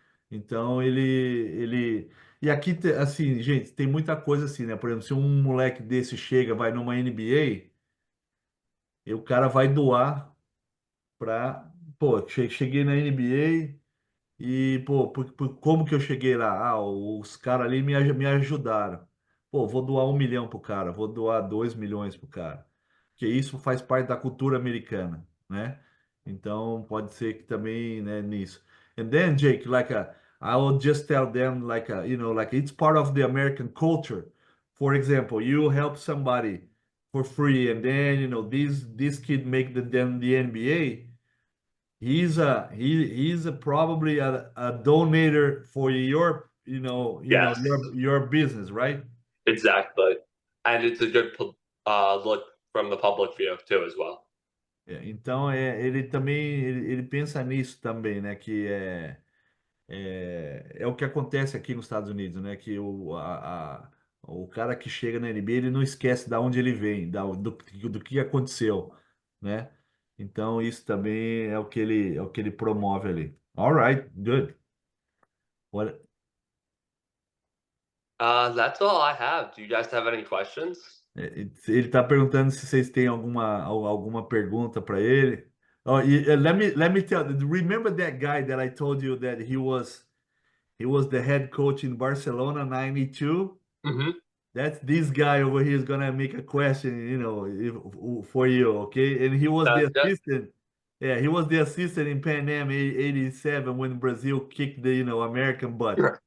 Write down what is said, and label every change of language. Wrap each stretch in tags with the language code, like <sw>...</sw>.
<pt>Então e aqui assim, gente, tem muita coisa assim, né? Por exemplo, se um moleque desse chega, vai numa NBA, e o cara vai doar para, pô, cheguei na NBA. E, pô, como que eu cheguei lá? Ah, os caras ali me ajudaram. Pô, vou doar 1 milhão pro cara, vou doar 2 milhões pro cara. Porque isso faz parte da cultura americana, né? Então, pode ser que também, né, nisso.</pt> <en>And then, Jake, I will just tell them, like it's part of the American culture. For example, you help somebody for free, and then, this kid make the NBA. He's probably a donator for Yes, your business, right? exactly. And it's a good look from the public view too, as well.</en> <pt>Então ele também ele pensa nisso também, né? Que é o que acontece aqui nos Estados Unidos, né? Que o cara que chega na NBA ele não esquece de onde ele vem, do que aconteceu, né? Então isso também é o que ele promove ali.</pt> <en>All right, good. What, That's all I have. Do you guys have any questions?</en> <pt>Ele está perguntando se vocês têm alguma pergunta para ele.</pt> <en>Oh, let me tell. Remember that guy that I told you that he was the head coach in Barcelona '92? Mm-hmm. That's this guy over here is gonna make a question, for you, okay? And he was the Sounds good. assistant. Yeah, he was the assistant in Pan Am '87 when Brazil kicked the American butt.</en>